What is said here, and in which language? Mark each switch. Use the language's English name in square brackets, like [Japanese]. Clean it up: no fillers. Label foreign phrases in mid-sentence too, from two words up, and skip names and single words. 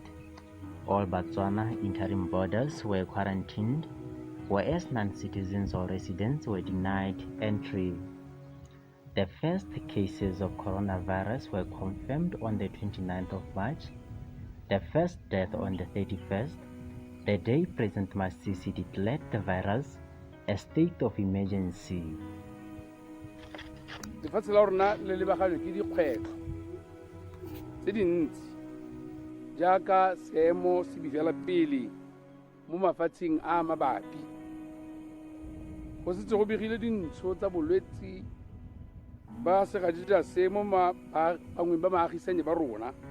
[English] All Botswana interim borders were quarantined, whereas non-citizens or residents were denied entry. The first cases of coronavirus were confirmed on the 29th of March, the first death on the 31st, the day President Masisi declared the virus a state of emergency. [Tswana] Lefatshe la rona le lebagane ke dikgwetlho tse dintsi jaaka seemo se bifela pele mo mafatsheng a mabapi. Go setse go begile dintsho tsa bolwetse ba segadija se mo bangweng ba maagisane ba rona.